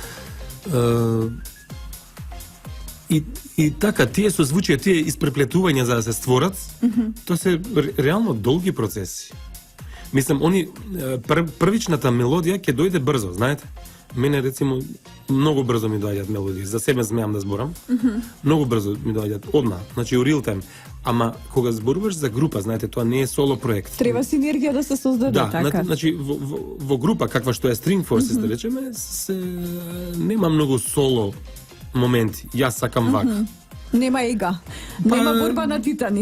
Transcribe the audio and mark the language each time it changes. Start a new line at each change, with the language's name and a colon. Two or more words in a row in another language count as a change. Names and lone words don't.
Macedonian: И така, тие созвучија, тие испреплетувања за да се створат, тоа се реално долги процеси. Мислам, првичната мелодија ќе дојде брзо, знаете? Мене, рецимо, многу брзо ми доаѓаат мелодии. За себе смеам да зборам. Многу брзо ми доаѓаат, одма. Значи, у
English: real time.
Macedonian: Ама, кога зборуваш за група, знаете, тоа не е соло проект. Треба синергија да се создаде, Да, така. значи, во група, каква што е String Forces, да речеме, нема многу соло моменти. Јас сакам вака. Нема ега. Нема борба на титани.